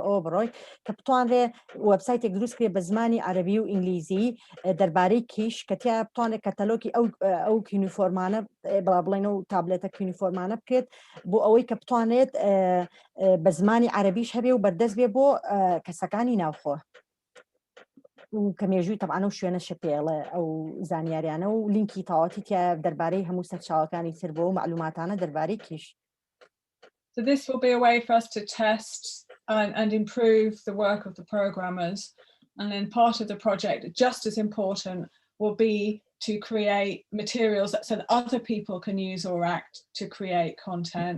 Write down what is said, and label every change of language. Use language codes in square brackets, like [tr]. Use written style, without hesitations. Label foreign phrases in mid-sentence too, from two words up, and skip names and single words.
[ckb] ئەوە بڕۆی کە بتوانرێ وەبسایتێک دروست کرێ بە زمانی عەرەبی و ئینگلیزی دەربارەی کیش کە تیا بتوانێت کەتەلۆکی ئەو کونیفۆرمانە بڵێنە و تابلێتە کونیفۆرمانە بکرێت بۆ ئەوەی کە بتوانێت بە زمانی عەرەبیش هەبێ و بەردەست بێ بۆ کەسەکانی ناوخۆ و کە مێژووی تەبعانە و شوێنە شپێڵێ ئەو زانیاریانە و لینکی تەواوەتی تیا دەربارەی هەموو سەرچاوەکانی تر بۆ و معلوماتانە دەربارەی کیش. [en] So this will be a way for us to test and improve the work of the programmers, and then part of the project, just as important, will be to create materials so that other people can use Oracc to create content.